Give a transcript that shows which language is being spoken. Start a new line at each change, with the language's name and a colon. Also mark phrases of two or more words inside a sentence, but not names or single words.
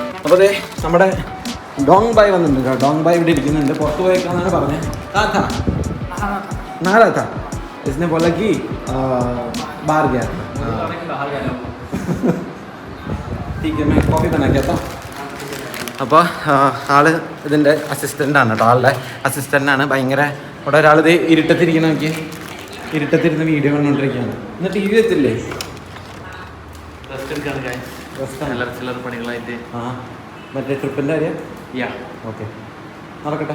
Malayalam: അപ്പോൾ അതെ നമ്മുടെ ഡോങ് ബായ് വന്നിട്ടുണ്ട് കേട്ടോ. ഡോങ് ബായ് ഇവിടെ ഇരിക്കുന്നുണ്ട്. പുറത്ത് പോയേക്കാന്നാണ് പറഞ്ഞത്.
Hindi: नारा था इसने बोला कि बाहर गया ठीक है मैं कॉफ़ी बना के आता हूँ.
Malayalam: അപ്പോൾ ആള് ഇതിൻ്റെ അസിസ്റ്റൻ്റാണ് കേട്ടോ. ആളുടെ അസിസ്റ്റൻ്റാണ്. ഭയങ്കര ഇവിടെ ഒരാൾ ഇത് ഇരുട്ടത്തിരിക്കുന്ന നോക്കി ഇരുട്ടത്തിരുന്ന് വീഡിയോ കണ്ടുകൊണ്ടിരിക്കുകയാണ്. ഇന്ന് ടി വി എത്തില്ലേ? പണികളായിട്ട് ആ മറ്റേ ട്രിപ്പിൻ്റെ കാര്യം ഓക്കെ നടക്കട്ടെ.